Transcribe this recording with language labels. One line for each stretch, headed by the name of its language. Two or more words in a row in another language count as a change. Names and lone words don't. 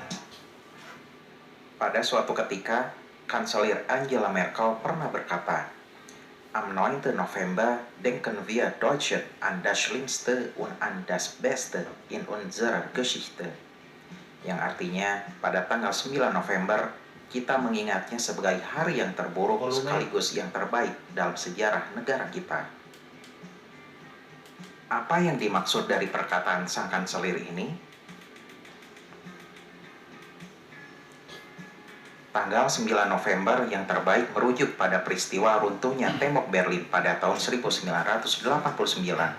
Indonesian: Pada suatu ketika, Kanselir Angela Merkel pernah berkata,
German: "Am 9. November denken wir Deutschen an das Schlimmste und an das Beste in unserer Geschichte."
Indonesian: Yang artinya, pada tanggal 9 November, kita mengingatnya sebagai hari yang terburuk sekaligus yang terbaik dalam sejarah negara kita. Apa yang dimaksud dari perkataan sang kanselir ini? Tanggal 9 November yang terbaik merujuk pada peristiwa runtuhnya tembok Berlin pada tahun 1989.